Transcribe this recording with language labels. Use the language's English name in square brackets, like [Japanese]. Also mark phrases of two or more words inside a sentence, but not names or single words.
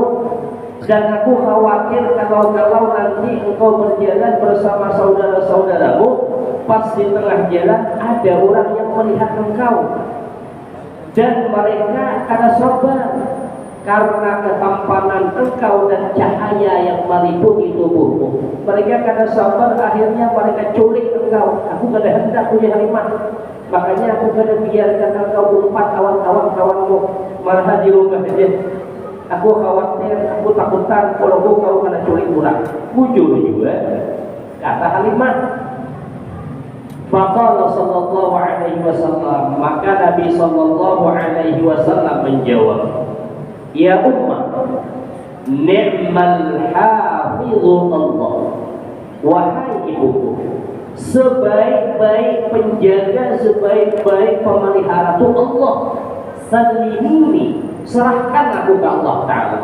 [Indonesian] Dan aku khawatir kalau nanti engkau berjalan bersama saudara-saudaramu, pas di tengah jalan ada orang yang melihat engkau, dan mereka ada sabar karena ketampanan engkau dan cahaya yang meliputi tubuhmu. Mereka karena sabar, akhirnya mereka culik engkau. [Banjar] Aku kada hendak punya Halimah, makanya aku kada biarkan engkau umpat kawan-kawanmu malah di rumah aja. Aku khawatir, aku takutan kalau kau kena culik pulang. [Indonesian] Jujur juga kata Halimah. [Arabic] فقال صلى الله عليه وسلم, [Indonesian] maka Nabi [Arabic] صلى الله عليه وسلم menjawab, يا أماه نعم الحافظ الله. [Indonesian] Wahai ibuku, sebaik-baik penjaga, sebaik-baik pemelihara itu Allah. Salimini, serahkan aku ke Allah Ta'ala.